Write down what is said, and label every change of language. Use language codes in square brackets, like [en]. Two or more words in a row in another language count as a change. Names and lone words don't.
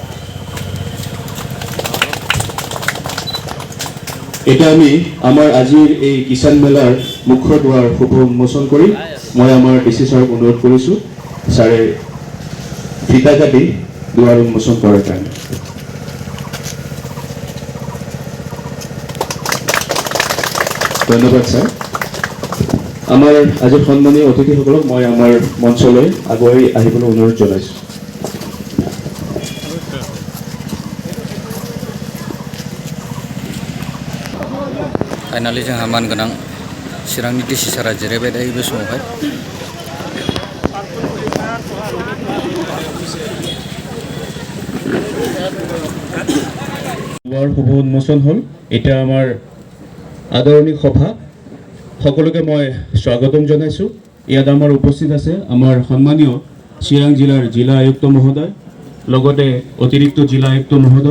[as] এটা আমি আমাৰ আজিৰ এই কিষাণ মেলাৰ মুখ্য দুৱাৰ শুভ উন্মোচন কৰি মই আমাৰ ডিসি ছাৰক অনুৰোধ কৰিছো ছাৰে ফিতা কাটি দুৱাৰ উন্মোচন কৰাৰ কাৰণে। ধন্যবাদ ছাৰ। আমাৰ আজি সন্মানীয় অতিথিসকলক মই আমাৰ মঞ্চলৈ আগুৱাই আহিবলৈ অনুৰোধ জনাইছো। [brx] फाइनालि जोंहा मानगोनां चिरांनि डिसि सारा जिरायबाय दायो बे समावहाय। [as] শুভ উন্মোচন হল। এটা আমাৰ আদৰণি সভা সকলোকে মই স্বাগতম জনাইছো। ইয়াত আমাৰ উপস্থিত আছে আমাৰ সন্মানীয় চিৰাং জিলাৰ জিলা আয়ুক্ত মহোদয়, লগতে অতিৰিক্ত জিলা আয়ুক্ত মহোদয়।